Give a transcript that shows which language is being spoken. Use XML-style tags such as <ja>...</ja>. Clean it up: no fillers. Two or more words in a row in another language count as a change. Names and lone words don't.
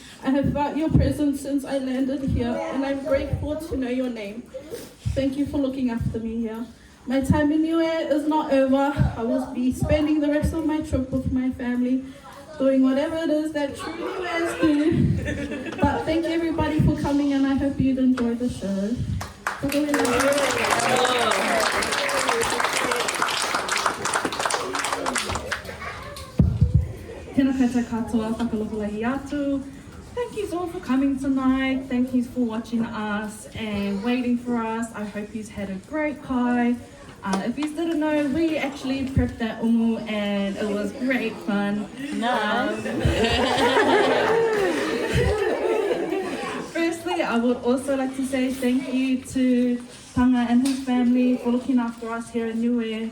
<en>I have felt your presence since I landed here, and I'm grateful to know your name. Thank you for looking after me here. My time in Niue is not over. I will be spending the rest of my trip with my family, doing whatever it is that true Niueans do. But thank you everybody for coming, and I hope you'd enjoy the show.</en> <mi>Tēnā koutou katoa,</mi> <niu>whakalopulahi atu.</niu> <en>Thank you all for coming tonight. Thank you for watching us and waiting for us. I hope you've had a great kai. If you didn't know, we actually prepped that umu and it was great fun. Firstly, I would also like to say thank you to Panga and his family for looking after us here in Niue.</en>